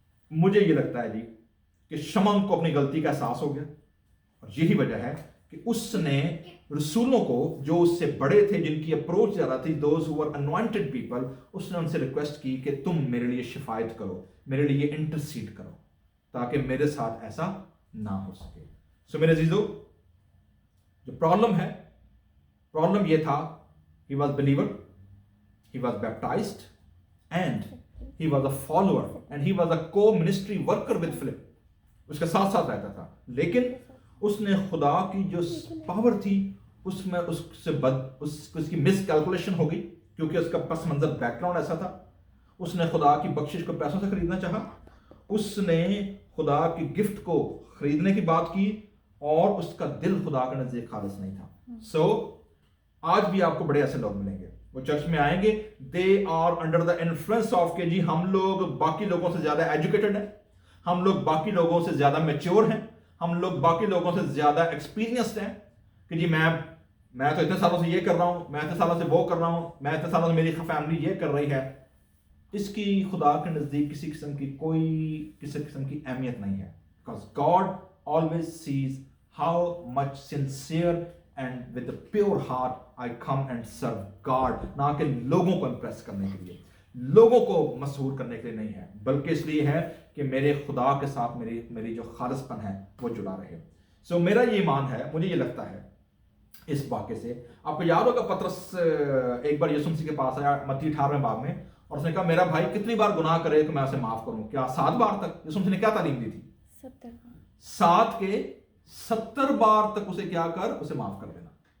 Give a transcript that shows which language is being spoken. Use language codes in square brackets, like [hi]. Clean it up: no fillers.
[ur] مجھے یہ لگتا ہے جی کہ شمعون کو اپنی غلطی کا احساس ہو گیا, اور یہی وجہ ہے کہ اس نے رسولوں کو جو اس سے بڑے تھے, جن کی اپروچ زیادہ تھی, [en] those who were anointed people, [ur] اس نے ان سے ریکویسٹ کی کہ تم میرے لیے شفاعت کرو, میرے لیے انٹرسیڈ کرو, تاکہ میرے ساتھ ایسا نہ ہو سکے. سو میرے عزیزو, جو پرابلم یہ تھا, [en] he was believer, he was baptized, and he was a follower, and he was a co-ministry worker with Philip. [ur] اس کے ساتھ ساتھ رہتا تھا, لیکن اس نے خدا کی جو پاور تھی اس میں اس کی مس کیلکولیشن ہو گئی, کیونکہ اس کا پس منظر بیک گراؤنڈ ایسا تھا. اس نے خدا کی بخشش کو پیسوں سے خریدنا چاہا, اس نے خدا کی گفٹ کو خریدنے کی بات کی, اور اس کا دل خدا کے نزدیک خالص نہیں تھا. سو آج بھی آپ کو بڑے ایسے لوگ ملیں گے, وہ چرچ میں آئیں گے, [en] they are under the influence of [ur] کہ جی ہم لوگ باقی لوگوں سے زیادہ ایجوکیٹڈ ہیں, ہم لوگ باقی لوگوں سے زیادہ میچور ہیں, ہم لوگ باقی لوگوں سے زیادہ ایکسپیرینسڈ ہیں, کہ جی میں تو اتنے سالوں سے یہ کر رہا ہوں, میں اتنے سالوں سے وہ کر رہا ہوں, میں اتنے سالوں سے میری فیملی یہ کر رہی ہے. اس کی خدا کے نزدیک کسی قسم کی اہمیت نہیں ہے, [en] because God always sees how much sincere and with a pure heart I come and serve God. [ur] نہ کہ لوگوں کو امپریس کرنے کے لیے, لوگوں کو مسحور کرنے کے لیے نہیں ہے, بلکہ اس لیے ہے کہ میرے خدا کے ساتھ میری جو خالص پن ہے وہ جڑا رہے. سو میرا یہ ایمان ہے, مجھے یہ لگتا ہے اس واقعے سے, آپ کو یاد ہوگا پطرس ایک بار یسوع مسیح کے پاس آیا متی 18 باب میں, اور اس نے کہا میرا بھائی کتنی بار گناہ کرے کہ میں اسے معاف کروں, کیا 7 بار تک؟ یسوع مسیح نے کیا تعلیم دی تھی؟ 7 کے 70 بار تک اسے کیا کر, اسے معاف کر دینا.